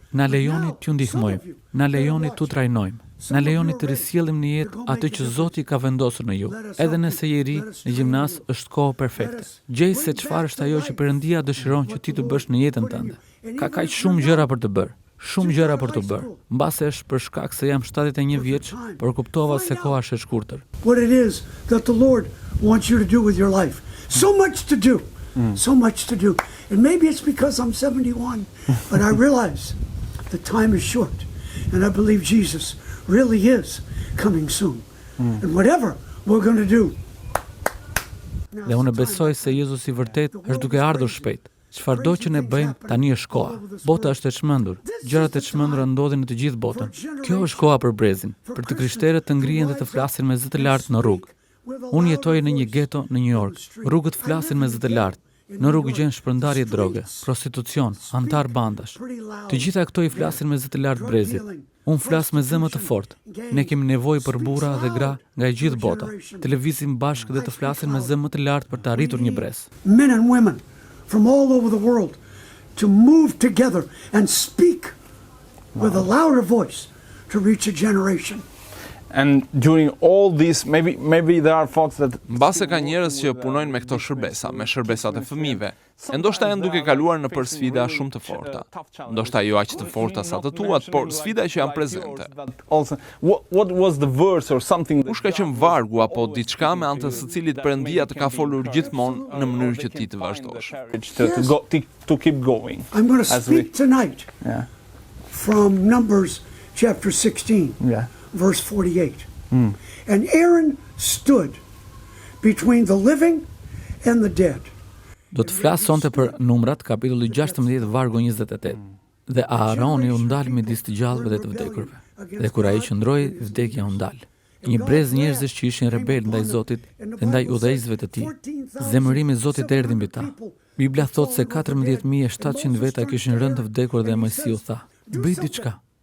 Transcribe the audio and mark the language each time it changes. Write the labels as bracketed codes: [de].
[sq] Na lejoni t'ju ndihmojmë. Na lejoni t'u trajnojmë. Na lejoni të risjellim në jetë atë që Zoti ka vendosur në ju. Edhe nëse je ri, në gjimnaz është kohë perfekte. Gjej se çfarë është ajo që Perëndia dëshiron që ti të bësh në jetën tënde. Ka kaq shumë gjëra për të bërë. Shumë gjëra për të bërë. Mbase është për shkak se jam 71 vjeç, por kuptova se koha është e shkurtër. [en] What it is that the Lord wants you to do with your life. So much to do. So much to do. And maybe it's because I'm 71, but I realize the time is short. And I believe Jesus really is coming soon. And whatever we're going to do. [sq] Dhe unë besoj se Jezusi vërtet është duke ardhur shpejt. Çfarëdo që ne bëjmë tani është koha. Bota është e çmendur. Gjërat e çmendura ndodhin në të gjithë botën. Kjo është koha për brezin, për të krishterët të ngrihen dhe të flasin me zë të lartë në rrugë. Unë jetoj në një geto në New York. Rrugët flasin me zë të lartë. Në rrugë gjen shpërndarje droge, prostitucion, antar bandash. Të gjitha këto i flasin me zë të lartë brezit. Unë flas me zë më të fortë. Ne kemi nevojë për burra dhe gra nga e gjithë bota. Të lëvizim bashkë dhe të flasin me zë më të lartë për të arritur një brez. [en] Men and women from all over the world to move together and speak with a louder voice to reach a generation. And during all this, maybe there are folks that [sq] Mbase ka njerëz që punojnë me këto shërbesa, me shërbesat e fëmijëve. Ndoshta janë duke kaluar në për sfida shumë të forta. Ndoshta jo aq të forta sa të tuat, por sfida që janë prezente. [en] Also, what was the verse or something? [sq] Kush ka qenë vargu apo diçka me anë të së cilit Perëndia të ka folur gjithmonë në mënyrë që ti të vazhdosh. [en] To keep going. I'm going to speak tonight from Numbers chapter 16. Verse 48. And Aaron stood between the living and the dead. [sq] Do të flas sonte për Numrat, kapitulli 16, vargu 28. Dhe Aaroni u ndal midis të gjallëve dhe të vdekurve. Dhe kur ai qëndroi, vdekja u ndal. Një brez njerëzish që ishin rebel ndaj Zotit dhe ndaj udhëheqësve të tij. Zemërimi i Zotit erdhi mbi ta. Bibla thot se 14700 veta kishin rënë të vdekur dhe Mojsiu tha: "Bëj diçka."